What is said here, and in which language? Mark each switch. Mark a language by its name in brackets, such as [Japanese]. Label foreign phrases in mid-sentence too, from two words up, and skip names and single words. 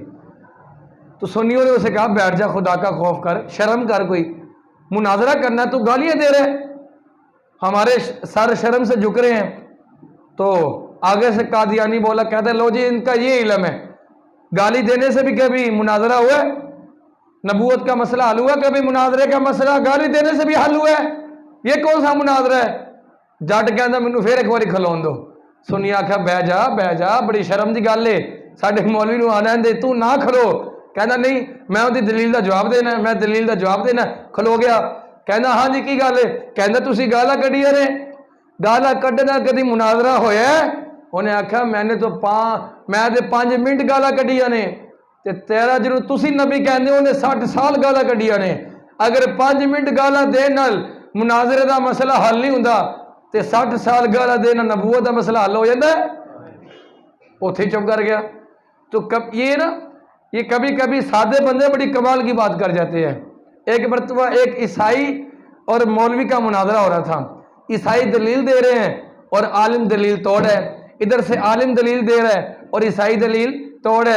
[Urdu] تو سنیوں نے اسے کہا بیٹھ جا، خدا کا خوف کر، شرم کر، کوئی مناظرہ کرنا تو گالیاں دے رہے، ہمارے سر شرم سے جھک رہے ہیں. تو آگے سے قادیانی بولا، کہتے لو جی ان کا یہ علم ہے، گالی دینے سے بھی کبھی مناظرہ ہوا ہے؟ نبوت کا مسئلہ حل ہوا کبھی؟ مناظرے کا مسئلہ گالی دینے سے بھی حل ہوا ہے؟ یہ کون سا مناظرہ ہے؟ [Punjabi] جٹ کہندا مینوں پھر ایک باری کھلون دو. سنی آکھا بہ جا، بڑی شرم دی گل ہے، ساڈے مولوی نو آنا دے، تو نہ کھلو. کہندا نہیں میں اودی دلیل دا جواب دینا، میں دلیل دا جواب دینا. کھلو گیا. کہندا ہاں جی کی گل ہے؟ کہندا تسی گالاں کڈیاں نے، گالاں کڈنا کدی مناظرہ ہویا ہے؟ انہیں آکھا میں نے تو 5 منٹ گالاں کڈیاں نے، تے تیرا جنوں تسی نبی کہندے انہیں 60 سال گالاں کڈیاں نے. اگر 5 منٹ گالاں دین نال مناظرے دا مسئلہ حل نہیں ہوندا تے 60 سال گالاں دین نال نبوت دا مسئلہ حل ہو جاندا ہے؟ اوتھے چپ کر گیا. [Urdu] تو یہ کبھی کبھی سادے بندے بڑی کمال کی بات کر جاتے ہیں. ایک مرتبہ ایک عیسائی اور مولوی کا مناظرہ ہو رہا تھا. عیسائی دلیل دے رہے ہیں اور عالم دلیل توڑ ہے، ادھر سے عالم دلیل دے رہا ہے اور عیسائی دلیل توڑ ہے.